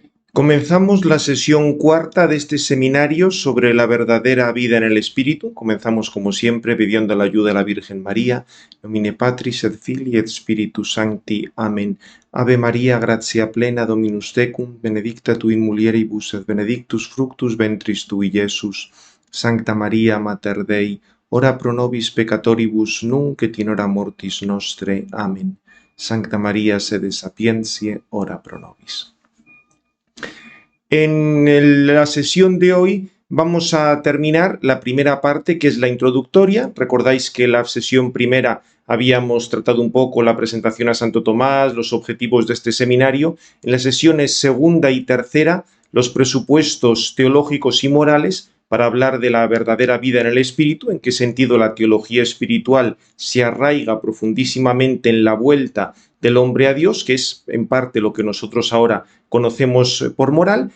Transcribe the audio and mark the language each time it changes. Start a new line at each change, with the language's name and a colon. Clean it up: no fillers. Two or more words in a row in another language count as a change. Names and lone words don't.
Spanish: Comenzamos la sesión cuarta de este seminario sobre la verdadera vida en el Espíritu. Comenzamos, como siempre, pidiendo la ayuda de la Virgen María.
Latin: Nomine Patris et Filii et Spiritus Sancti. Amén. Ave María, gratia plena, Dominus tecum, benedicta tu in mulieribus et benedictus fructus ventris tui, Iesus. Sancta Maria, Mater Dei, ora pro nobis peccatoribus, nunc et in hora mortis nostre. Amén. Sancta Maria, sede sapientiae, ora pro nobis.
Spanish: En la sesión de hoy vamos a terminar la primera parte, que es la introductoria. Recordáis que en la sesión primera habíamos tratado un poco la presentación a Santo Tomás, los objetivos de este seminario. En las sesiones segunda y tercera, los presupuestos teológicos y morales para hablar de la verdadera vida en el Espíritu, en qué sentido la teología espiritual se arraiga profundísimamente en la vuelta del hombre a Dios, que es en parte lo que nosotros ahora conocemos por moral.